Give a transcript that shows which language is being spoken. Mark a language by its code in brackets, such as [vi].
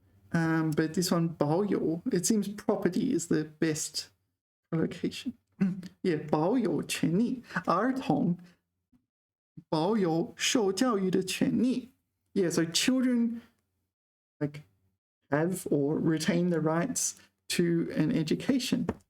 [en] But this one 保有, it seems property is the best location. [zh] Yeah, 保有权利. 儿童保有受教育的权利. [en] Yeah, so children like have or retain the rights to an education.